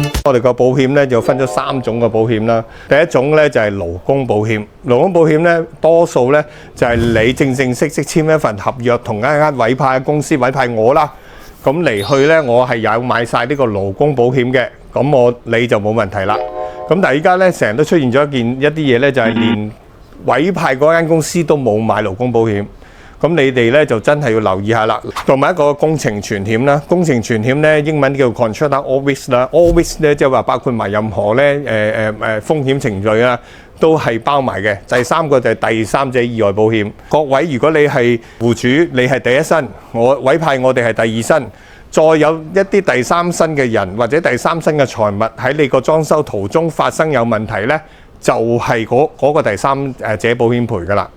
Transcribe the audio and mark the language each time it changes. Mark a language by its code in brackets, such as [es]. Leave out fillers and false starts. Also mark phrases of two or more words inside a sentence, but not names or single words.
[yue] 我哋個保險咧就分咗3種嘅保險啦。第一種咧就係勞工保險，勞工保險咧多數咧就係你正式簽一份合約，同一間委派公司委派我啦，咁嚟去咧我係有買晒呢個勞工保險嘅，咁你就冇問題啦。咁但係依家咧成日都出現咗一啲嘢咧，就係連委派嗰間公司都冇買勞工保險。咁你哋咧就真係要留意下啦，同埋一個工程全險啦。工程全險咧英文叫 [en] contractor all risk [yue] 啦， [en] all risk [yue] 咧即係話包括埋任何咧風險程序啦，都係包埋嘅。第三個就係第三者意外保險。各位如果你係戶主，你係第一身，我委派我哋係第二身，再有一啲第三身嘅人或者第三身嘅財物喺你個裝修途中發生有問題咧，就係嗰個第三者保險賠㗎啦。